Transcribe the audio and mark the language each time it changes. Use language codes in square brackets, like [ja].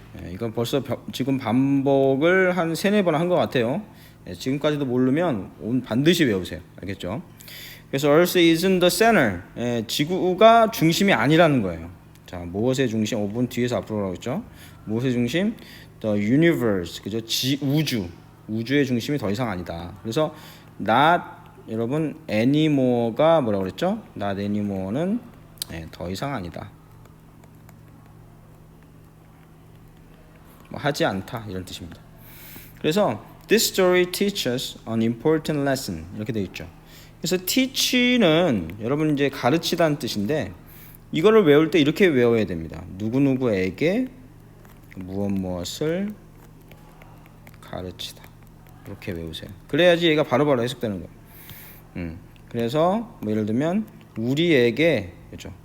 [ko] 이건 벌써 지금 반복을 한 3-4번 한 것 같아요. 지금까지도 모르면 반드시 외우세요. 알겠죠? 그래서 [en] Earth isn't the center. [ko] 지구가 중심이 아니라는 거예요. 자, 무엇의 중심? 5분 뒤에서 앞으로라고 했죠. 무엇의 중심? [en] The universe. [ko] 그죠? 우주의 중심이 더 이상 아니다. 그래서 not 여러분 anymore가 뭐라고 그랬죠? [en] not anymore [ko] 는 더 이상 아니다. 뭐 하지 않다 이런 뜻입니다. [en] 그래서 this story teaches an important lesson [ko] 이렇게 되어 있죠. 그래서 teach는 여러분 이제 가르치다는 뜻인데 이거를 외울 때 이렇게 외워야 됩니다. 누구누구에게 무엇을 가르치다 이렇게 외우세요. 그래야지 얘가 바로바로 해석되는 거예요. 그래서 뭐 예를 들면 우리에게 그죠?